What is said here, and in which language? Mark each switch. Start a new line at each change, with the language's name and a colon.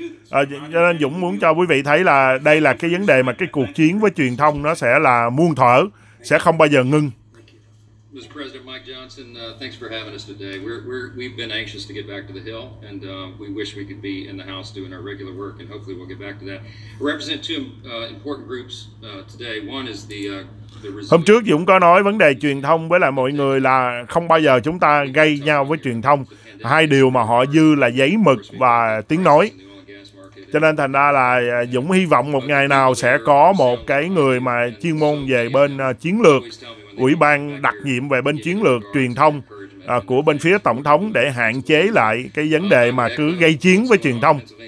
Vietnamese: Cho nên Dũng muốn cho quý vị thấy là đây là cái vấn đề mà cái cuộc chiến với truyền thông nó sẽ là muôn thuở, sẽ không bao giờ ngưng.
English: Mr. President Mike Johnson, thanks for having us today. We've been anxious to get back to the Hill, and we wish we could be in the House doing our regular work, and hopefully we'll get back to that. I represent two important groups today. One is the
Vietnamese: Hôm trước Dũng có nói vấn đề truyền thông với lại mọi người là không bao giờ chúng ta gây nhau với truyền thông. Hai điều mà họ dư là giấy mực và tiếng nói. Cho nên thành ra là Dũng hy vọng một ngày nào sẽ có một cái người mà chuyên môn về bên chiến lược, ủy ban đặc nhiệm về bên chiến lược truyền thông của bên phía Tổng thống để hạn chế lại cái vấn đề mà cứ gây chiến với truyền thông.